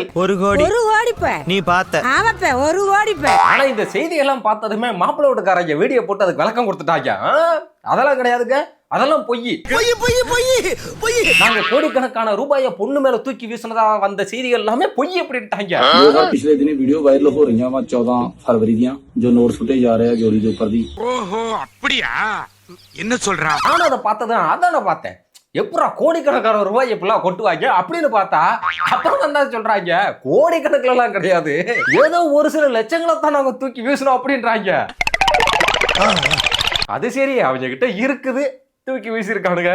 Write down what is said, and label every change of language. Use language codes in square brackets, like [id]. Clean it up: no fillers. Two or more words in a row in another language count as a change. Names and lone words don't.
[ta] ஒரு கோடி நீ பார்த்த ஒரு கோடி. ஆனா இந்த செய்திகள்லாம் பார்த்ததுமே மாப்பிள்ளை வீட்டுக்காரங்க வீடியோ போட்டு அதுக்கு விளக்கம் கொடுத்துட்டாங்க. அதெல்லாம் கிடையாதுங்க, அதெல்லாம் பொய். நாங்க கோடிக்கணக்கான ரூபாயை பொண்ணு மேல தூக்கி வீசினதா வந்த செய்திகள் எல்லாமே பொய் அப்படின்ட்டாங்க. [hi] पिछले दिन वीडियो वायरल हो रही है 14 फरवरी दी जो नोट छुटे जा रहे हैं जोड़ी के ऊपर दी. [ta] ஓஹோ அப்படியா, என்ன சொல்றான்? நானும் அதை பார்த்ததான் அதான பார்த்தேன். எப்படா கோடிக்கணக்கான ரூபாய் எப்படிலாம் கொட்டுவாங்க அப்படின்னு பார்த்தா அப்புறம் என்ன சொல்றாங்க, கோடிக்கணக்கில் எல்லாம் கிடையாது, ஏதோ ஒரு சில லட்சங்களை தான் நாங்க தூக்கி வீசணும் அப்படின்றாங்க. அது சரி, அவங்க கிட்ட இருக்குது, தூக்கி வீசிருக்கானுங்க.